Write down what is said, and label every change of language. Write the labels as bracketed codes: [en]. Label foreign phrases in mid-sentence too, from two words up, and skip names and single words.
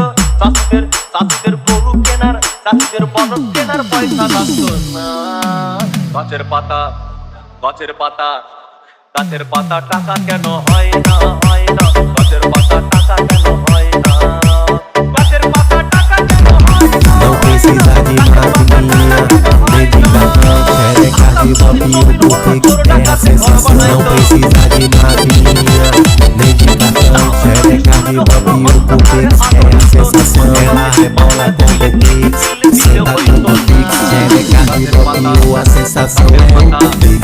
[bn] চাষিদের গরু কেনার চাষিদের বলদ কেনার পয়সা লাগতো না। গাছের পাতা গাছের পাতা গাছের পাতা টাকা কেন হয় না হয় না। গাছের পাতা টাকা কেন হয় না। গাছের পাতা টাকা কেন হয় না। [pt] Não precisa de maquininha, dedicação, xereca de bobinho, porque é a sensação. Não precisa de maquininha, dedicação, xereca de bobinho, porque é a sensação. Ela rebola com o pix, senta com o pix, xereca de bobinho, a sensação é o pix.